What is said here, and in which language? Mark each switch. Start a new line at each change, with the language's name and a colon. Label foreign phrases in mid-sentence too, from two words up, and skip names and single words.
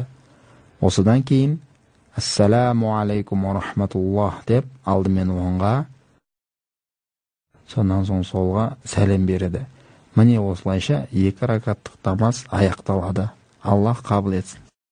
Kazakh: Осыдан кейін
Arabic: السلام عليكم ورحمة الله
Kazakh: деп алдымен оңға, сонан соң солға сәлем береді. Міне осылайша 2 ракаттық намаз аяқталады. Аллах қабыл етсін.